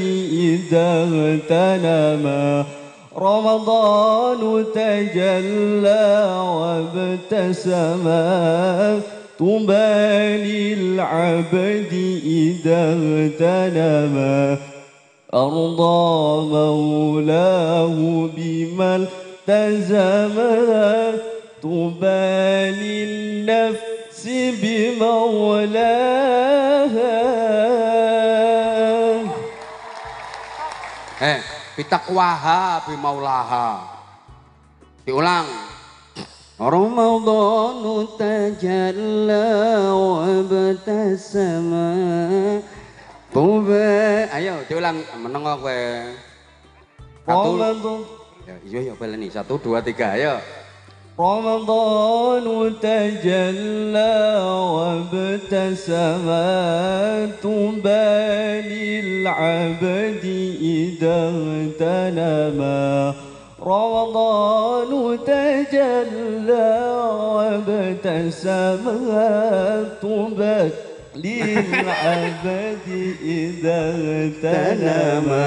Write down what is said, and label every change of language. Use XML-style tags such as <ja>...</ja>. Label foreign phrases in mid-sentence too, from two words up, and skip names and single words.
<ar>إذا اغتنما رمضان تجلى وابتسما طوبى للعبد إذا اغتنما أرضى مولاه بما التزما طوبى للنفس بمولاها. بتقواها بمولاها.</ar> <id>Diulang.</id> <ar>رمضان تجلى وابتسما.</ar> <id>Ayo diulang</id> <jv>menengok kowe. Satu. Iya baleni 1 2 3 ayo.</jv> <ar>رمضان تجلى وابتسما طوبى للعبد إذا اغتنما رمضان تجلى وابتسما طوبى للعبد إذا اغتنما</ar>